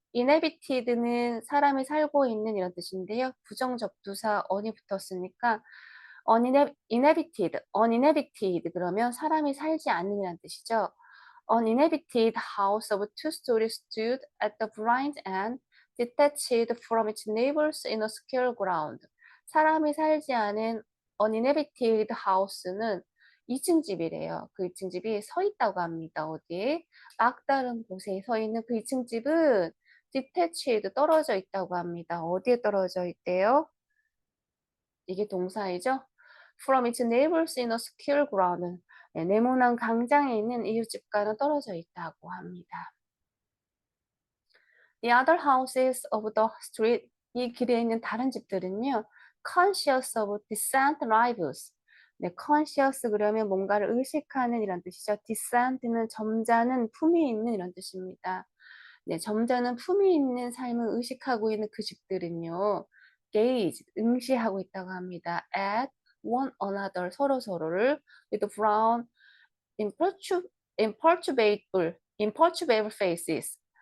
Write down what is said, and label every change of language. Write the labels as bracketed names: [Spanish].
[Korean] inhabited는 사람이 살고 있는 이런 뜻인데요. 부정접두사 on이 붙었으니까 uninhabited 그러면 사람이 살지 않는 이란 뜻이죠. [English] Uninhabited house of two stories stood at the blind end, detached from its neighbors in a square ground. [Korean] 사람이 살지 않은 uninhabited house는 2층 집이래요. 그 2층 집이 서 있다고 합니다. 어디에? 막다른 곳에 서 있는 그 2층 집은 detached 떨어져 있다고 합니다. 어디에 떨어져 있대요? 이게 동사이죠? [English] From its neighbors in a secure ground. [Korean] 네, 네모난 광장에 있는 이웃집과는 떨어져 있다고 합니다. [English] The other houses of the street. [Korean] 이 길에 있는 다른 집들은요. [English] Conscious of decent lives. [Korean] 네, conscious 그러면 뭔가를 의식하는 이런 뜻이죠. descent는 점잖은 품위 있는 이런 뜻입니다. 네, 점잖은 품위 있는 삶을 의식하고 있는 그 집들은요, gaze, 응시하고 있다고 합니다. [English] at one another, [Korean] 서로를 [English] with brown, imperturbable faces.